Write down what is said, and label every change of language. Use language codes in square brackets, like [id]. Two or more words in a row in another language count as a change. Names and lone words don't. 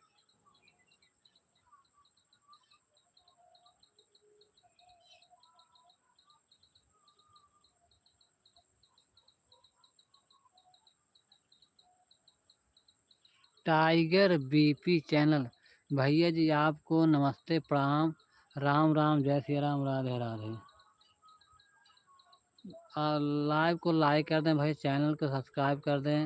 [hi] टाइगर बीपी चैनल, भैया जी आपको नमस्ते प्रणाम, राम राम जय श्री राम राधे राधे। लाइव को लाइक कर दें भाई, चैनल को सब्सक्राइब कर दें।